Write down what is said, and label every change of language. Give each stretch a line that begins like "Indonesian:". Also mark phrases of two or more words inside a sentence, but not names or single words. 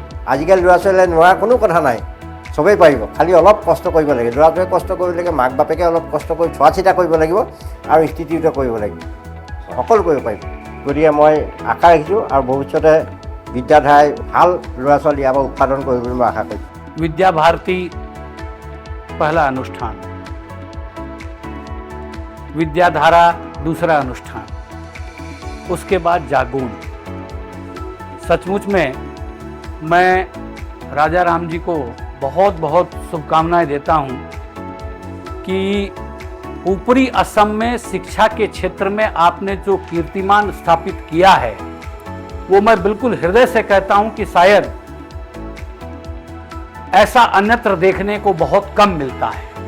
Assamese: আজিকালি ল'ৰা ছোৱালীয়ে নোৱাৰা কোনো কথা নাই, চবেই পাৰিব, খালি অলপ কষ্ট কৰিব লাগে। ল'ৰাটোৱে কষ্ট কৰিব লাগে, মাক বাপেকে অলপ কষ্ট কৰি চোৱা চিতা কৰিব লাগিব আৰু ইনষ্টিটিউট কৰিব লাগিব, সকলো কৰিব পাৰিব। গতিকে মই আশা ৰাখিছোঁ আৰু ভৱিষ্যতে বিদ্যাধাৰাই ভাল ল'ৰা ছোৱালী ইয়াৰ পৰা উৎপাদন কৰিব বুলি মই আশা কৰিছোঁ।
Hindi: विद्या भारती पहला अनुष्ठान, विद्याधारा दूसरा अनुष्ठान, उसके बाद जागून। सचमुच में मैं राजा राम जी को बहुत बहुत शुभकामनाएं देता हूं कि ऊपरी असम में शिक्षा के क्षेत्र में आपने जो कीर्तिमान स्थापित किया है, वो मैं बिल्कुल हृदय से कहता हूं कि शायद ऐसा अन्यत्र देखने को बहुत कम मिलता है।